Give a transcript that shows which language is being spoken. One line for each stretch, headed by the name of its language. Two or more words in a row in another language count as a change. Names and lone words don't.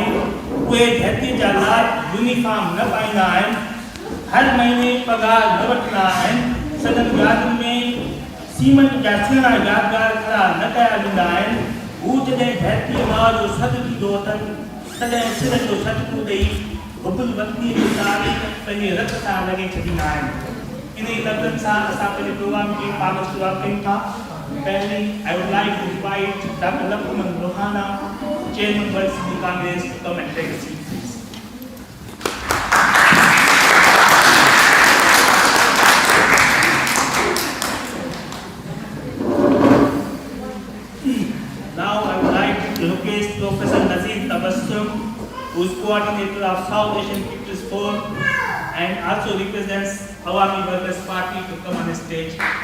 Sindhi: उहे धरती जा लाल यूनिफॉर्म न पाईंदा आहिनि, हर महीने पगार न वठंदा आहिनि, सदन यादुनि में सीमेंट जा सुहिणा यादगार खड़ा न कया वेंदा आहिनि। हू जॾहिं धरतीअ माउ जो सॾु थींदो अथनि तॾहिं सिर जो सटको ॾेई हुबुल वतनी जी तारीख़ पंहिंजे रत सां लॻे छॾींदा आहिनि। इन लफ़्ज़नि सां असां पंहिंजे प्रोग्राम खे पाबंद शुरूआत कयूं था।
English: Finally, I would like to invite Dr. Lakshman Rohana, Chairman World Civil Congress, to come and take a seat, please. Now I would like to request Professor Nazir Tabassum, who is coordinator of South Asian People's Forum and also represents Awami Workers Party, to come on the stage.